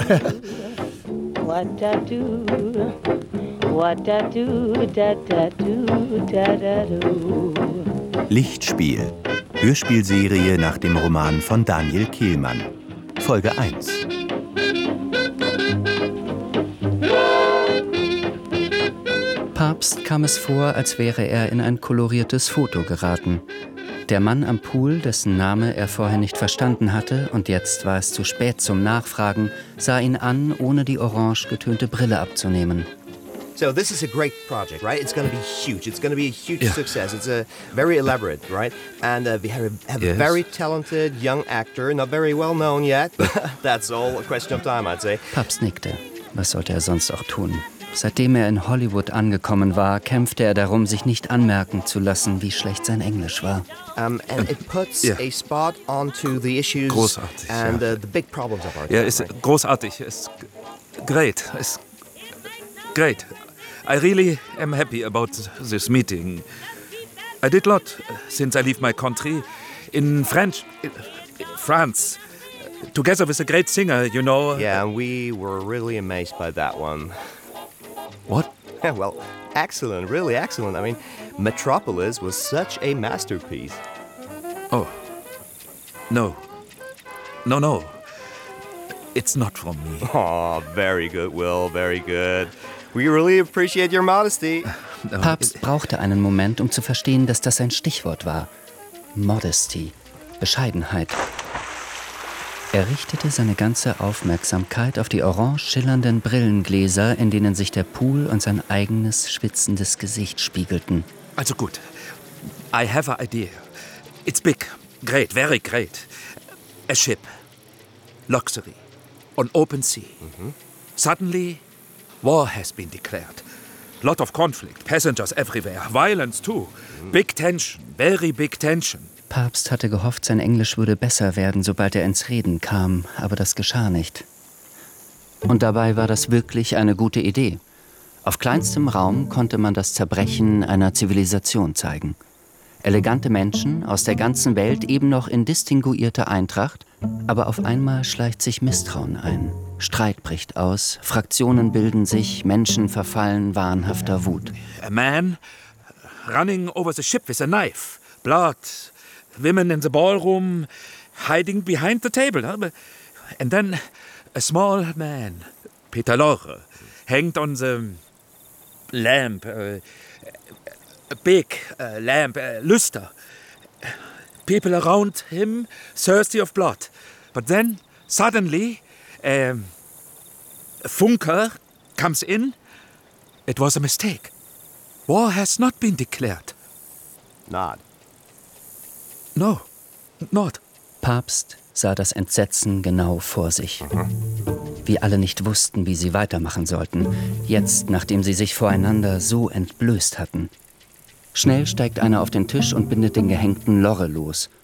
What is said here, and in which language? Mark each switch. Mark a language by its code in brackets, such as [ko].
[en] What I do, what I do, da-da-do, da-da-do. [de] Lichtspiel, Hörspielserie nach dem Roman von Daniel Kehlmann, Folge 1. Papst kam es vor, als wäre er in ein koloriertes Foto geraten. Der Mann am Pool, dessen Name er vorher nicht verstanden hatte und jetzt war es zu spät zum Nachfragen, sah ihn an, ohne die orange getönte Brille abzunehmen. [en] So this is a great project, right? It's going to be huge. It's going to be a huge success. It's a very elaborate, right? And we have a very talented young actor, not very well known yet. That's all a question of time, I'd say. [de] Papst nickte. Was sollte er sonst auch tun? Seitdem er in Hollywood angekommen war, kämpfte er darum, sich nicht anmerken zu lassen, wie schlecht sein Englisch war. Großartig. Ja, ist großartig. [en] It's great. I really am happy about this meeting. I did a lot since I leave my country. In France. Together with a great singer, you know. Yeah, and we were really amazed by that one. What? Yeah, well, excellent, really excellent. I mean, Metropolis was such a masterpiece. Oh. No. It's not from me. Oh, very good, Will, very good. We really appreciate your modesty. [de] Papst brauchte einen Moment, um zu verstehen, dass das ein Stichwort war. Modesty, Bescheidenheit. Er richtete seine ganze Aufmerksamkeit auf die orange schillernden Brillengläser, in denen sich der Pool und sein eigenes schwitzendes Gesicht spiegelten. Also gut. [en] I have an idea. It's big. Great. Very great. A ship. Luxury. On open sea. Mm-hmm. Suddenly, war has been declared. Lot of conflict. Passengers everywhere. Violence too. Mm-hmm. Big tension. Very big tension. [de] Papst hatte gehofft, sein Englisch würde besser werden, sobald er ins Reden kam, aber das geschah nicht. Und dabei war das wirklich eine gute Idee. Auf kleinstem Raum konnte man das Zerbrechen einer Zivilisation zeigen. Elegante Menschen aus der ganzen Welt, eben noch in distinguierter Eintracht, aber auf einmal schleicht sich Misstrauen ein. Streit bricht aus, Fraktionen bilden sich, Menschen verfallen wahnhafter Wut. [en] A man running over the ship with a knife. Blood. Women in the ballroom, hiding behind the table. And then a small man, Peter Lorre, hanged on the lamp, a big lamp, luster. People around him, thirsty of blood. But then, suddenly, a Funker comes in. It was a mistake. War has not been declared. Not. No, not. [de] Papst sah das Entsetzen genau vor sich. Wie alle nicht wussten, wie sie weitermachen sollten, jetzt, nachdem sie sich voreinander so entblößt hatten. Schnell steigt einer auf den Tisch und bindet den gehängten Lorre los.